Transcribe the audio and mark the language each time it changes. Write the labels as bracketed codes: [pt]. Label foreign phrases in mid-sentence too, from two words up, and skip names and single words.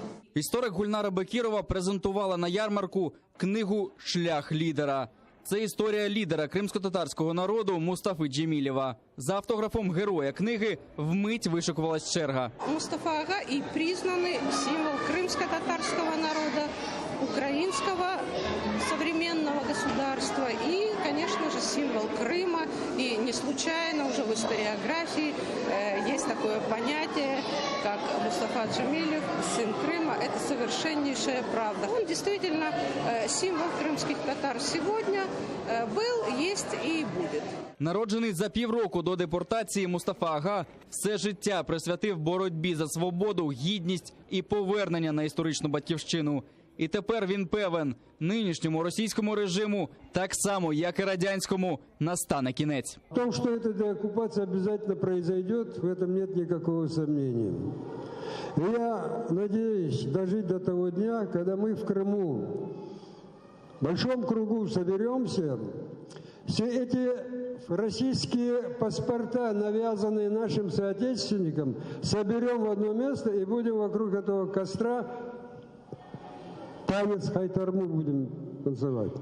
[uk] Історик Гульнара Бекірова презентувала на ярмарку книгу «Шлях лідера». Це історія лідера кримсько-татарського народу Мустафи Джемілєва. За автографом героя книги вмить вишикувалась черга. [ru] Мустафа Ага і признаний символ кримсько-татарського народу, украинского современного государства и, конечно же, символ Крыма. И не случайно уже в историографии есть такое понятие, как Мустафа Джемилев, сын Крыма. Это совершеннейшая правда. Он действительно символ крымских татар сегодня был, есть и будет. [uk] Народжений за півроку до депортації, Мустафа Ага все життя присвятив боротьбі за свободу, гідність і повернення на історичну батьківщину. І тепер він певен, нинішньому російському режиму, так само, як і радянському, настане кінець. [ru] В том, что эта деоккупация обязательно произойдет, в этом нет никакого сомнения. И я надеюсь дожить до того дня, когда мы в Крыму в большом кругу соберемся, все эти российские паспорта, навязанные нашим соотечественникам, соберем в одно место и будем вокруг этого костра танец хайтарму будем танцевать.